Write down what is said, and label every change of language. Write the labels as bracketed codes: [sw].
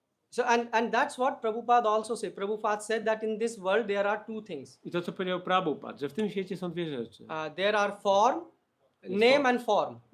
[en] So and that's what Prabhupada also said. Prabhupada said that in this world there are two things. [pl] I to, co powiedział Prabhupada, że w tym świecie są dwie rzeczy. [en] There are form, name and form.